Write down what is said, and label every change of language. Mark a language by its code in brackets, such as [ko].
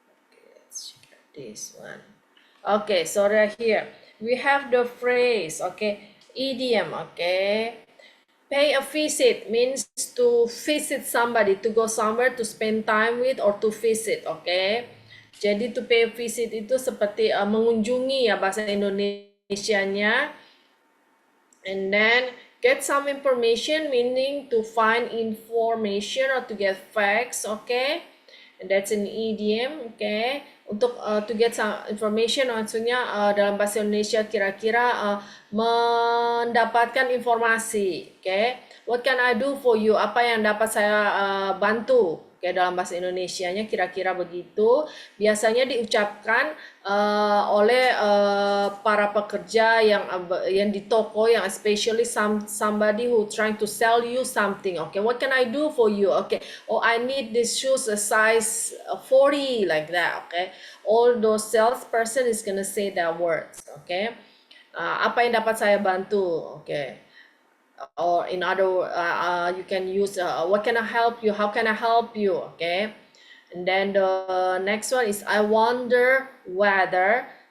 [en] Okay, let's check this one. Okay, so right here, we have the phrase, okay, idiom, okay? Pay a visit means to visit somebody, to go somewhere to spend time with or to visit, okay? [id] Jadi [en] to pay a visit [id] itu seperti mengunjungi ya bahasa Indonesianya. [en] And then get some information meaning to find information or to get facts, okay? And that's an idiom, okay? [id] Untuk [en] to get some information [id] maksudnya dalam bahasa Indonesia kira-kira mendapatkan informasi, [en] okay? What can I do for you? [id] Apa yang dapat saya bantu? Kayak dalam bahasa Indonesianya kira-kira begitu. Biasanya diucapkan oleh para pekerja yang di toko, yang [en] especially somebody who trying to sell you something. Okay, what can I do for you? Okay, oh I need these shoes a size 40 like that. Okay, all those salesperson is gonna say that words. [id] Okay, apa yang dapat saya bantu? [en] Okay. Or in other you can use what can I help you, how can I help you, okay? And then the next one is I wonder whether.